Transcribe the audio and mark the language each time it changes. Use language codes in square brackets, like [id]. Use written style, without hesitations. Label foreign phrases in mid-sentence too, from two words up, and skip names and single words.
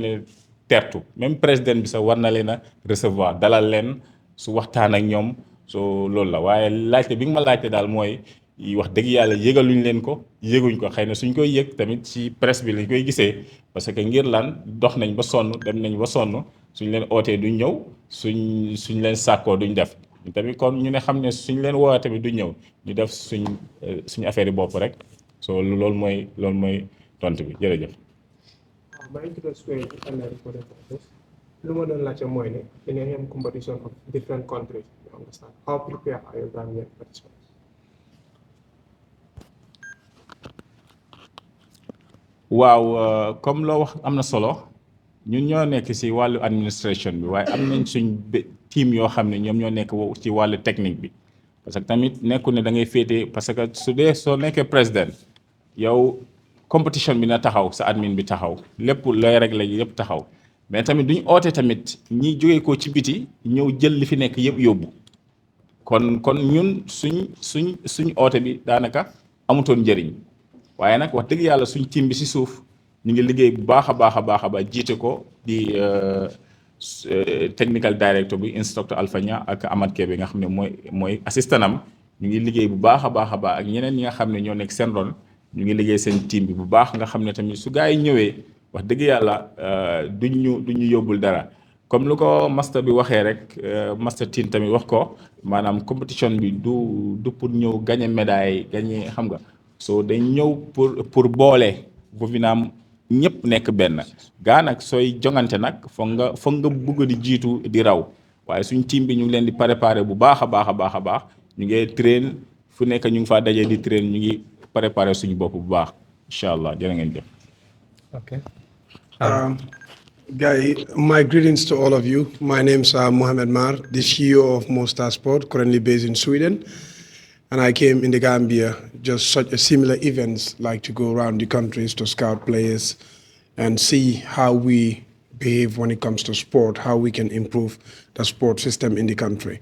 [wo] leen tertu [fr] même président [wo] bi sax war na leen a recevoir dalal leen su waxtaan ak ñoom soo loolu la waaye laajte bi nga ma laajte daal mooy wax dëgg yàlla yëgaluñ leen ko yëguñ ko xëy na suñ koy yëg tamit ci presse bi lañ koy gisee [fr] parce que [wo] ngir lan dox nañ ba sonn dem nañ ba sonn suñ leen ootee duñ ñëw suñ leen sàkkoo duñ def tamit kon ñu ne xam ne suñ leen woowee tamit duñ ñëw ñu def suñ affaire yi bopp rek soo loolu mooy tontu bi jërëjëf. [en] My interest were in recorded process. [wo] Lu ma doon laajte mooy ne dina am [en] competition of different countries, you understand? How prepared are you Gambian participants? [wo] waaw comme loo wax am na solo ñun ñoo nekk ci wàllu administration bi waaye am nañ suñ team yoo xam ne ñoom ñoo nekk ci wàllu technique bi [fr] parce que [wo] tamit nekku ne da ngay féete [fr] parce que [wo] soo nekkee président yow competition bi na taxaw sa admin bi taxaw lépp looy régler yëpp taxaw mais tamit duñ oote tamit ñi jógee ko ci biti ñëw jël li fi nekk yëpp yóbbu kon ñun suñ oote bi daanaka amutoon njëriñ waaye nag wax dëgg yàlla suñ team bi ci suuf ñu ngi liggéey bu baax a baax jiite ko [en] technical director [wo] bi instructor Alpha Nia ak Amad Kebe nga xam ne mooy assistant am ñu ngi liggéey bu baax a baax ak ñeneen ñi nga xam ne ñoo nekk seen ron ñu ngi liggéey seen team bi bu baax nga xam ne tamit su gaa yi ñëwee wax dëgg yàlla duñ ñu yóbbul dara comme lu ko master bi waxee rek [en] master team [wo] tamit wax ko maanaam compétition bi du pour ñëw [fr] gagner médaille [wo] gagner xam nga so dañ ñëw pour boole Vovinam ñëpp nekk benn gaa nag sooy jongante nag foog nga bëgg di jiitu di raw waaye suñ team bi ñu ngi leen di préparer bu baax a baax ñu ngi train fu nekk ñu ngi faa dajee di train ñu ngi préparer suñu bopp bu baax [ar] إن شاء الله [wo] jërë ngeen jëf. [en] Okay. Guy, my greetings to all of you. My name's Mohamed Mar, the CEO of Mostar Sport, currently based in Sweden. And I came in the Gambia, just such a similar events, like to go around the countries to scout players and see how we behave when it comes to sport, how we can improve the sport system in the country.